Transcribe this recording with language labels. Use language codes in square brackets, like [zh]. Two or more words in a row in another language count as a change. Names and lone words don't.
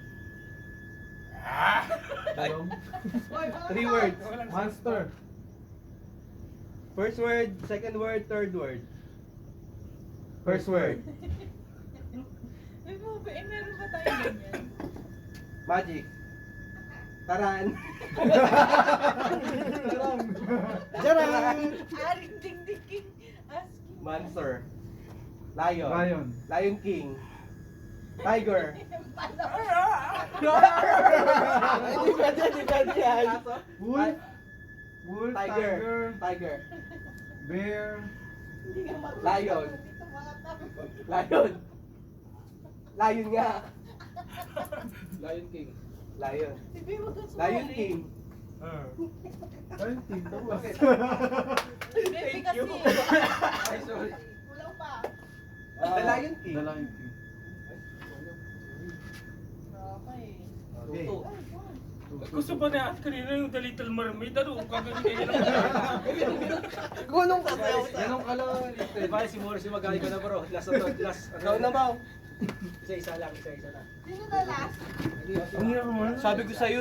[tl] Talong. Boy, wala 3 ka. [en] words. Monster. First word, second word, third word. First word. [tl] May movie, meron ba tayo ganyan? [en] Magic. Taran. Jarang! Aring ding ding king. Asking. Monster. Lion. Lion. Lion King. Tiger. [tl] Hindi pwede yan. Aso? [en] Wolf. Wolf. Tiger. Tiger. Tiger. Bear. [tl] Hindi ka marunong. [en] Lion. [tl] Dito mga tao. [en] Lion. Lion nga. Lion King. Lion. [tl] Sige, wag kang [en] Lion [tl] sumali. [en] King. Lion King. Tapos. [tl] Baby kasi. [en] Ay, sorry. [tl] Kulang pa. [en] The Lion King. The Lion King. Okay. Okay. Tutu. Ay, one. [tl] Gusto pa na kanina yung The Little Mermaid. Ano? Kagaling lang. Gunong ka ba? Ganun ka lang. Diba, si Morris yung magaling ko na bro. [en] Last. [tl] Ikaw na ba? Isa lang. Sino na last? Ang hirap naman. Sabi ko sa'yo,